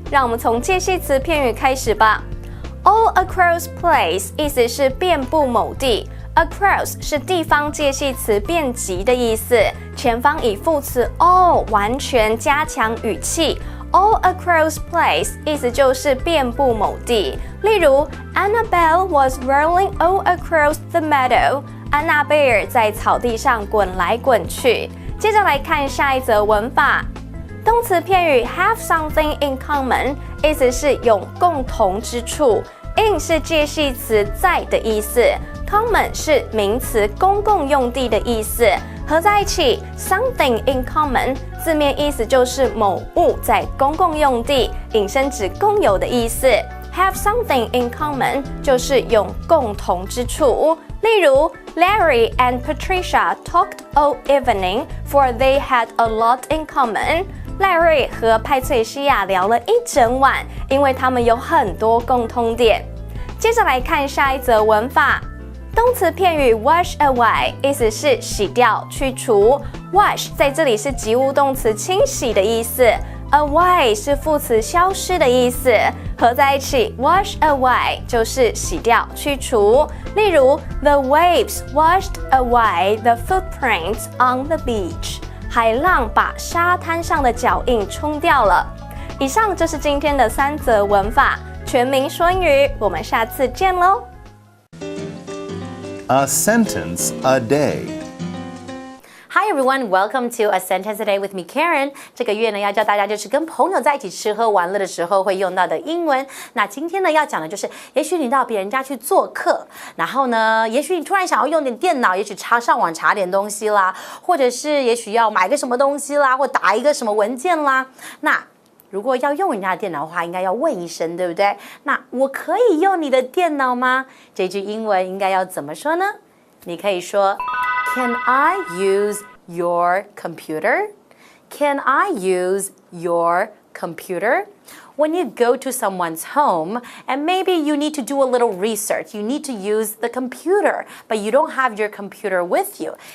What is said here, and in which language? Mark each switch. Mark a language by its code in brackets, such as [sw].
[zh] 让我们从介系词片语开始吧。All across place 意思是遍布某地。 Across 是地方介系词遍及的意思，前方以副词 all 完全加强语气。 All across place 意思就是遍布某地。例如 [en] Annabelle was rolling all across the meadow。 [zh] 安娜贝尔在草地上滚来滚去。接着来看下一则文法。动词片语 have something in common 意思是有共同之处。 in 是介系词在的意思。Common 是名词公共用地的意思，合在一起 something in common 字面意思就是某物在公共用地，引申指共有的意思。 Have something in common 就是有共同之处。例如 [en] Larry and Patricia talked all evening for they had a lot in common。 [zh] 赖瑞和派翠西亚聊了一整晚，因为他们有很多共通点。接着来看下一则文法。动词片语 wash away 意思是洗掉、去除。 wash 在这里是及物动词清洗的意思。away 是副词消失的意思，合在一起 wash away 就是洗掉、去除。例如 [en] The waves washed away the footprints on the beach。 [zh] 海浪把沙滩上的脚印冲掉了。以上就是今天的3则文法，全民说英语，我们下次见喽。 [en] A sentence a day. Hi everyone, welcome to A Sentence a Day with me, Karen. [zh] 这个月呢要教大家就是跟朋友在一起吃喝玩乐的时候会用到的英文。那今天呢要讲的就是，也许你到别人家去做客，然后呢，也许你突然想要用点电脑，也许上网查点东西啦，或者是也许要买个什么东西啦，或打一个什么文件啦。那如果要用人家的电脑的话，应该要问一声，对不对？那我可以用你的电脑吗？这句英文应该要怎么说呢？你可以说 [en] Can I use your computer? Can I use your computer? When you go to someone's home and maybe you need to do a little research, you need to use the computer, but you don't have your computer with you.